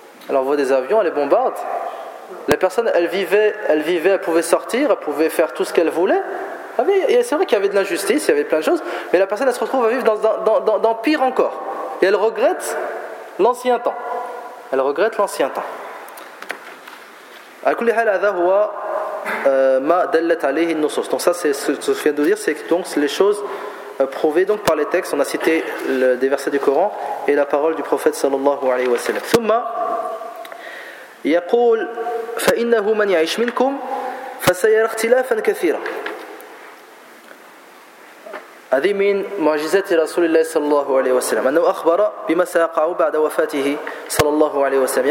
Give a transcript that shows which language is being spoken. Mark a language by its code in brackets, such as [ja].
[fr] Elle envoie des avions, elle les bombarde. La personne, elle vivait, elle pouvait sortir, elle pouvait faire tout ce qu'elle voulait. C'est vrai qu'il y avait de l'injustice, il y avait plein de choses, mais la personne elle se retrouve à vivre dans pire encore. Et elle regrette l'ancien temps. Elle regrette l'ancien temps. [ar] À كل هذا هو ما دلت عليه النصوص. [fr] Donc ça c'est ce que je viens de dire, c'est que donc les choses prouvées donc par les textes, on a cité des versets du Coran et la parole du prophète sallallahu alayhi wa sallam. [ar] ثم يقول فإنه من يعيش منكم فسيرى اختلافا كثيرا. هذه من معجزات رسول الله صلى الله عليه وسلم أنه أخبر بما سيقع بعد وفاته صلى الله عليه وسلم.